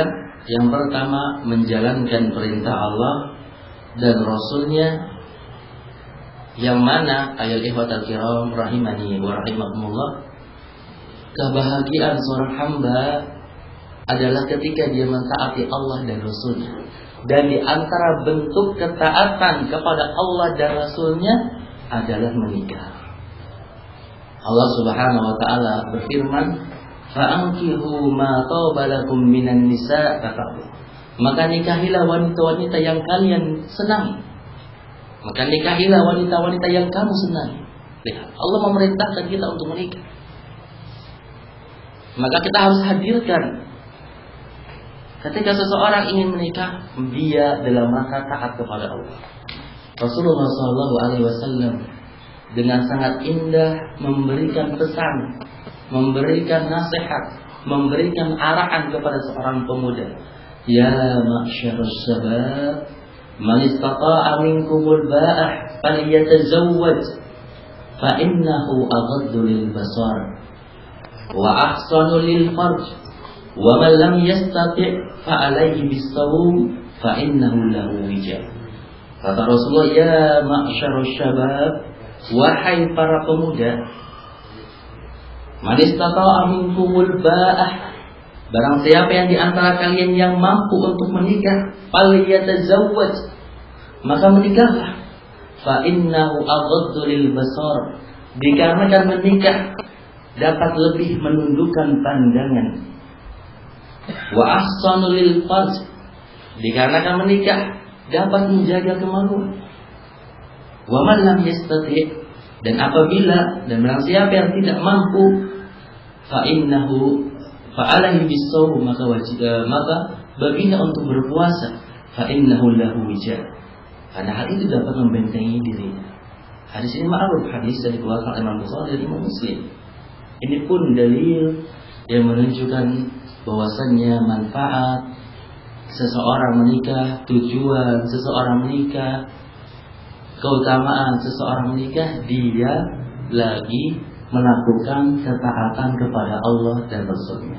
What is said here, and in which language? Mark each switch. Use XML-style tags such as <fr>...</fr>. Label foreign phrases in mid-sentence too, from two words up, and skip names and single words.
<id>Yang pertama, menjalankan perintah Allah dan Rasulnya, yang mana ayat</id> <ar>إخوة الكرام رحمني ورحمكم الله,</ar> <id>kebahagiaan seorang hamba adalah ketika dia mentaati Allah dan Rasulnya. Dan di antara bentuk ketaatan kepada Allah dan Rasulnya adalah menikah. Allah</id> <ar>سبحانه وتعالى</ar> <id>berfirman,</id> <ar>"فانكحوا ما طاب لكم من النساء'."</ar> <id>Maka nikahilah wanita-wanita yang kalian senangi. Maka nikahilah wanita-wanita yang kamu senangi. Lihat, Allah memerintahkan kita untuk menikah. Maka kita harus hadirkan ketika seseorang ingin menikah, dia dalam rangka taat kepada Allah. Rasulullah SAW dengan sangat indah memberikan pesan, memberikan nasihat, memberikan arahan kepada seorang pemuda.</id> <ar>يا معشر الشباب, من استطاع منكم الباءة فليتزوج فإنه أغض للبصر وأحصن للفرج ومن لم يستطع فعليه بالصوم فإنه له وجاء'.</ar> <id>Kata Rasulullah,</id> <ar>يا معشر الشباب,</ar> <id>wahai para pemuda,</id> <ar>من استطاع منكم الباءة,</ar> <id>barang siapa yang di antara kalian yang mampu untuk menikah, falyatazawwaj, maka menikahlah.</id> <ar>فإنه أغض للبصر,</ar> <id>dikarenakan menikah dapat lebih menundukkan pandangan.</id> <ar>وأحصن للفرج,</ar> <id>dikarenakan menikah dapat menjaga kemaluan.</id> <ar>ومن لم يستطع',</ar> <id>dan apabila dan barang siapa yang tidak mampu,</id> <ar>فإنه فعليه بالصوم,</ar> <id>maka baginya untuk berpuasa,</id> <ar>فإنه له وجاء',</ar> <id>karena hal itu dapat membentengi dirinya. Hadis ini ma'ruf, hadis dari dikeluarkan Imam Bukhari dan Imam Muslim. Ini pun dalil yang menunjukkan bahwasannya manfaat seseorang menikah, tujuan seseorang menikah, keutamaan seseorang menikah, dia lagi melakukan ketaatan kepada Allah dan Rasulnya.</id>